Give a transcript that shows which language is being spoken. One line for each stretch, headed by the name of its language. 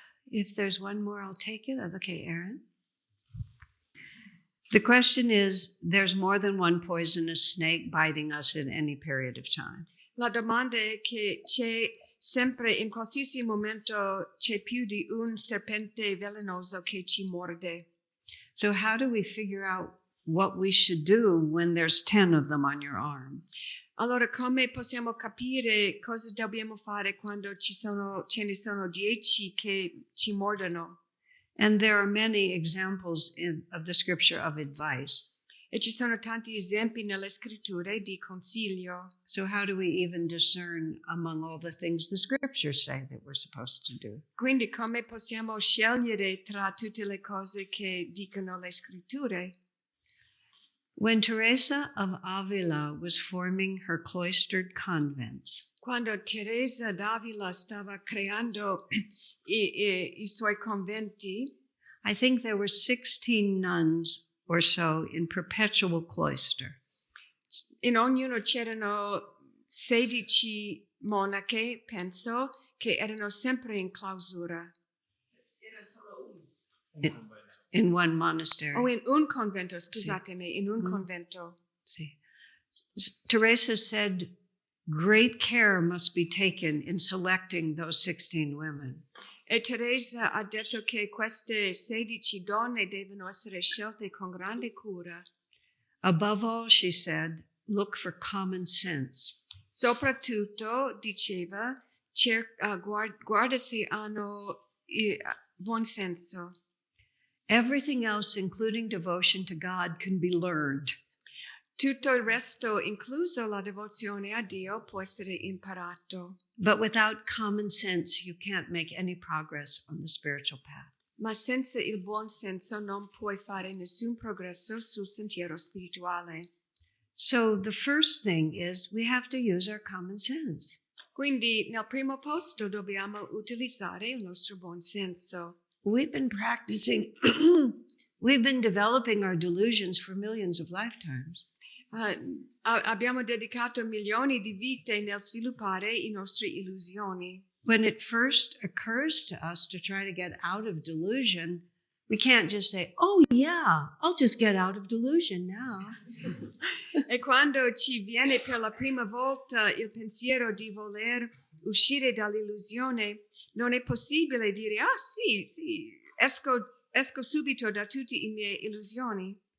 English: If there's one more, I'll take it. Okay, Aaron. The question is, there's more than one poisonous snake biting us at any period of time.
Italian: La domanda è che c'è sempre, in qualsiasi momento, c'è più di un serpente velenoso che ci morde.
English: So how do we figure out what we should do when there's 10 of them on your arm?
Italian: Allora, come possiamo capire cosa dobbiamo fare quando ce ne sono 10 che ci mordono?
English: And there are many examples of the scripture of advice.
Italian: E ci sono tanti esempi nelle scritture di consiglio.
English: So how do we even discern among all the things the scriptures say that we're supposed to do?
Italian: Quindi come possiamo scegliere tra tutte le cose che dicono le scritture?
English: When Teresa of Avila was forming her cloistered convents,
Italian: Quando Teresa d'Avila stava creando i suoi conventi,
English: I think there were 16 nuns or so in perpetual cloister.
Italian: in ognuno c'erano 16 monache, penso, che erano sempre in clausura.
English: In one monastery.
Italian: O in un convento, scusatemi, in un convento.
English: See. Teresa said great care must be taken in selecting those 16 women.
Italian: E Teresa ha detto che queste 16 donne devono essere scelte con grande cura.
English: Above all, she said, look for common sense.
Italian: Soprattutto, diceva, guarda se hanno buon senso.
English: Everything else, including devotion to God, can be learned.
Italian: Tutto il resto, incluso la devozione a Dio, può essere imparato.
English: But without common sense, you can't make any progress on the spiritual path.
Italian: Ma senza il buon senso non puoi fare nessun progresso sul sentiero spirituale.
English: So the first thing is we have to use our common sense.
Italian: Quindi nel primo posto dobbiamo utilizzare il nostro buon senso.
English: We've been practicing, we've been developing our delusions for millions of lifetimes.
Italian: Abbiamo dedicato milioni di vite nel sviluppare i nostri illusioni.
English: When it first occurs to us to try to get out of delusion, we can't just say, oh yeah, I'll just get out of delusion now.
Italian: E quando ci viene per la prima volta il pensiero di voler uscire dall'illusione, non è possibile dire, sì, esco subito da tutte le mie illusioni.